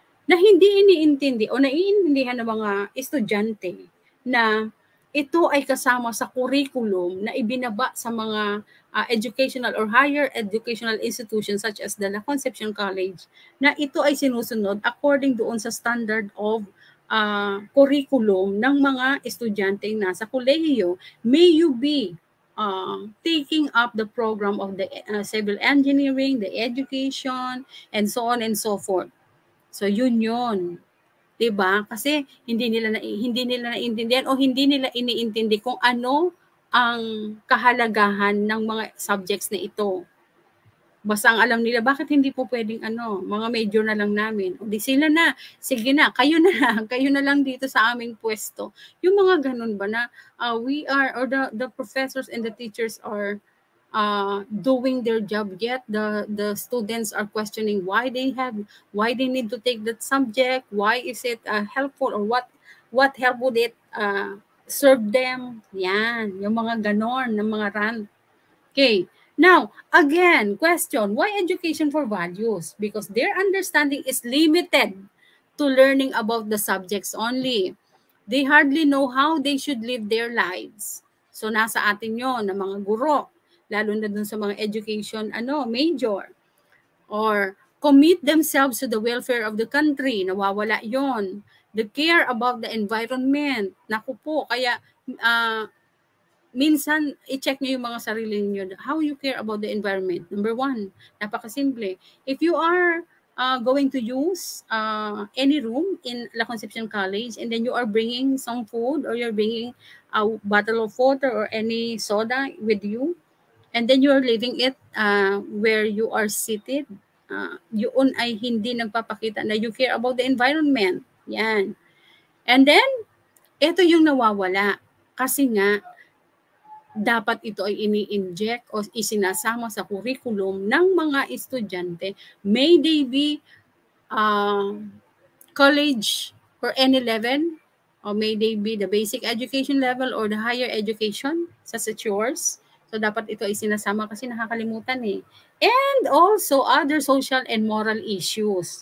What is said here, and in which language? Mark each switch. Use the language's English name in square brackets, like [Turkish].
[Filipino] Na hindi iniintindi o naiintindihan ng mga estudyante na ito ay kasama sa curriculum na ibinaba sa mga [English] educational or higher educational institutions such as the La Concepcion College, [Filipino] na ito ay sinusunod according doon sa [English] standard of curriculum [Filipino] ng mga estudyante nasa kolehiyo. [English] May you be taking up the program of the civil engineering, the education, and so on and so forth. [Filipino] So yun. 'Di ba? Kasi hindi nila naiintindihan o hindi nila iniintindi kung ano ang kahalagahan ng mga subjects na ito. Basta ang alam nila, bakit hindi po pwedeng mga major na lang namin? O di sila na, sige na, kayo na lang dito sa aming pwesto. Yung mga ganun ba na [English] we are, or the professors and the teachers are doing their job yet. The students are questioning why they need to take that subject, why is it helpful, or what help would it serve them? [Filipino] Yan, yung mga ganon, ng mga rant. [English] Okay. Now, again, question, why education for values? Because their understanding is limited to learning about the subjects only. They hardly know how they should live their lives. [Filipino] So, nasa atin yon ng mga guro, lalo na dun sa mga education major. [English] Or commit themselves to the welfare of the country, [Filipino] nawawala yon. [English] The care about the environment, [Filipino] naku po, kaya minsan, i-check nyo yung mga sarili niyo. [English] How you care about the environment. Number one, [Filipino] napakasimple. [English] If you are going to use any room in La Concepcion College, and then you are bringing some food, or you're bringing a bottle of water or any soda with you, and then you're leaving it where you are seated, [Filipino] yun ay hindi nagpapakita na [English] you care about the environment. [Filipino] Yan. [English] And then, [Filipino] ito yung nawawala. Kasi nga, dapat ito ay ini-inject o isinasama sa curriculum ng mga estudyante. [English] May they be college or any level, or may they be the basic education level or the higher education sa yours. [Filipino] So, dapat ito ay sinasama kasi nakakalimutan eh. [English] And also, other social and moral issues.